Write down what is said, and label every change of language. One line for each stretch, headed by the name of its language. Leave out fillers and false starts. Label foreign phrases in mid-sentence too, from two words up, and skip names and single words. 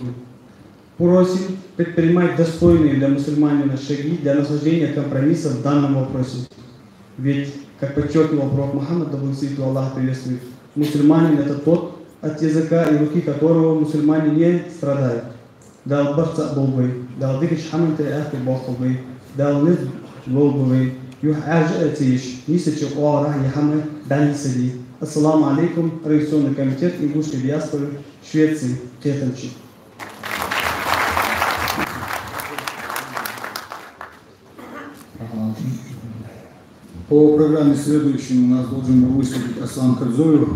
Russian: Просим предпринимать достойные для мусульманина шаги для нахождения компромисса в данном вопросе. Ведь, как подчеркивал пророк Мухаммад, да благословит его Аллах приветствует, мусульманин — это тот, от языка и руки которого мусульмане не страдают.
Ingush: Дал барца болбы, дал дикиш хаманты ахты болбы, дал нид болбы, юх ажатиш, нисачи оара яхамы дани сади.
Arabic: السلام عليكم,
Russian: Революционный комитет ингушской диаспоры Швеции, Кетанчи. По программе следующем у нас должен был выступить Аслан Кадзоев.